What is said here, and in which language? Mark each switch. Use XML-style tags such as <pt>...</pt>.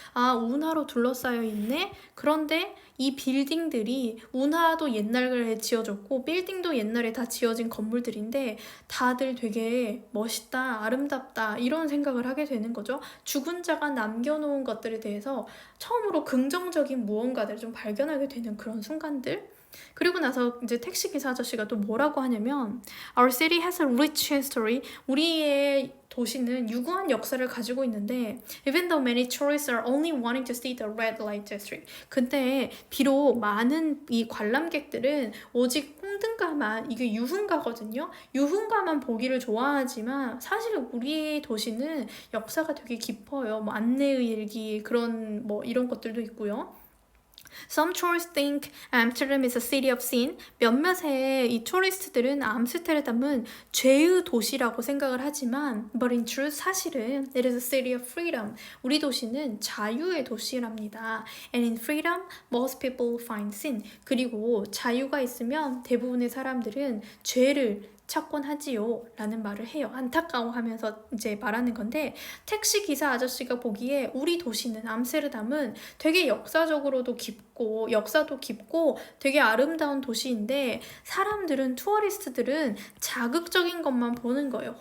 <ko>운하로 둘러싸여 있네? 그런데 이 빌딩들이, 운하도 옛날에 지어졌고 빌딩도 옛날에 다 지어진 건물들인데 다들 되게 멋있다, 아름답다, 이런 생각을 하게 되는 거죠. 죽은 자가 남겨놓은 것들에 대해서 처음으로 긍정적인 무언가들을 좀 발견하게 되는 그런 순간들. 그리고 나서 이제 택시기사 아저씨가 또 뭐라고 하냐면</ko> <en>Our city has a rich history.</en> <ko>우리의 도시는 유구한 역사를 가지고 있는데</ko> <en>Even though many tourists are only wanting to see the red light district.</en> <ko>근데 비록 많은 이 관람객들은 오직 홍등가만, 이게 유흥가거든요. 유흥가만 보기를 좋아하지만 사실 우리의 도시는 역사가 되게 깊어요. 안내의 일기, 그런 이런 것들도 있고요.</ko> <en>Some tourists think Amsterdam is a city of sin.</en> <ko>몇몇의 이 토리스트들은 암스테르담은 죄의 도시라고 생각을 하지만</ko> <en>but in truth</en> <ko>사실은</ko> <en>it is a city of freedom.</en> <ko>우리 도시는 자유의 도시랍니다.</ko> <en>And in freedom, most people find sin.</en> <ko>그리고 자유가 있으면 대부분의 사람들은 죄를 찾곤 하지요 라는 말을 해요. 안타까워하면서 이제 말하는 건데 택시 기사 아저씨가 보기에 우리 도시는 암스테르담은 되게 역사적으로도 깊고 역사도 깊고 되게 아름다운 도시인데 사람들은 투어리스트들은 자극적인 것만 보는 거예요.</ko>